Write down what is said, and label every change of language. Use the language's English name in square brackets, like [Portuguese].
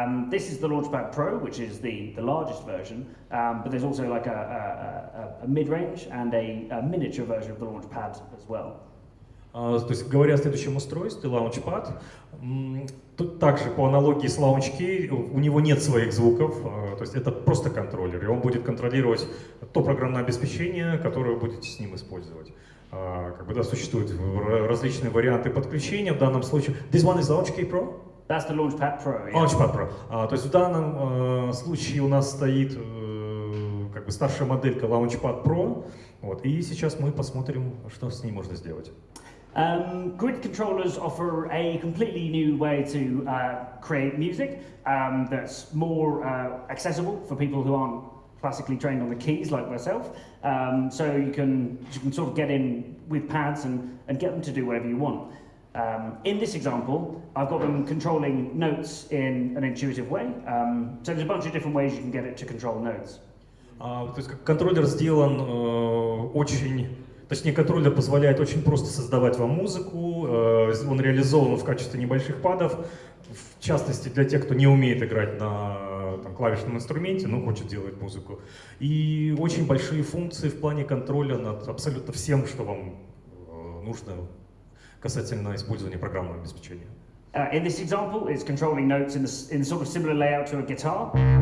[English] This is the Launchpad Pro, which is the largest version, but there's also like a mid-range and a miniature version of the Launchpad as well. [Russian] То есть, говоря о следующем устройстве, Launchpad, тут также по аналогии с Launch Key, у него нет своих звуков, то есть это просто контроллер, и он будет контролировать то программное обеспечение, которое вы будете с ним использовать. Как бы, да, существуют различные варианты подключения, в данном случае... [English] This one is Launch Key Pro? That's the Launchpad Pro. Yeah. Launchpad Pro. [Russian] То есть в данном случае у нас стоит как бы старшая моделька Launchpad Pro, вот, и сейчас мы посмотрим, что с ней можно сделать. [English] Grid controllers offer a completely new way to create music that's more accessible for people who aren't classically trained on the keys like myself. So you can sort of get in with pads and get them to do whatever you want. In this example, I've got them controlling notes in an intuitive way. So there's a bunch of different ways you can get it to control notes. [Russian] То есть контроллер сделан очень... Точнее, контроллер позволяет очень просто создавать вам музыку, он реализован в качестве небольших падов, в частности для тех, кто не умеет играть на там, клавишном инструменте, но хочет делать музыку. И очень большие функции в плане контроля над абсолютно всем, что вам нужно касательно использования программного обеспечения. [English] In this example, it's controlling notes in sort of similar layout to a guitar.